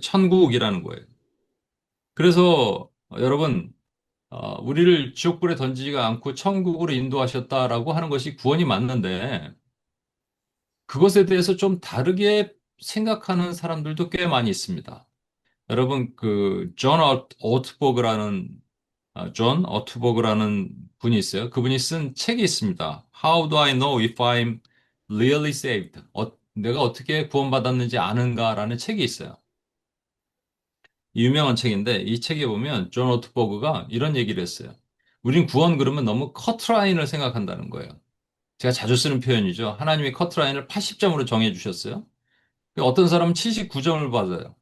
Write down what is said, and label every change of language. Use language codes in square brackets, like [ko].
[ko] 천국이라는 거예요. 그래서 여러분 우리를 지옥불에 던지지가 않고 천국으로 인도하셨다라고 하는 것이 구원이 맞는데 그것에 대해서 좀 다르게 생각하는 사람들도 꽤 많이 있습니다. 여러분 그존 오트버그라는 존 오트버그라는 분이 있어요. 그분이 쓴 책이 있습니다. [en] How do I know if I'm really saved? [ko] 내가 어떻게 구원받았는지 아는가라는 책이 있어요. 유명한 책인데 이 책에 보면 존 오트버그가 이런 얘기를 했어요. 우린 구원 그러면 너무 커트라인을 생각한다는 거예요. 제가 자주 쓰는 표현이죠. 하나님이 커트라인을 80점으로 정해 주셨어요. 어떤 사람은 79점을 받아요.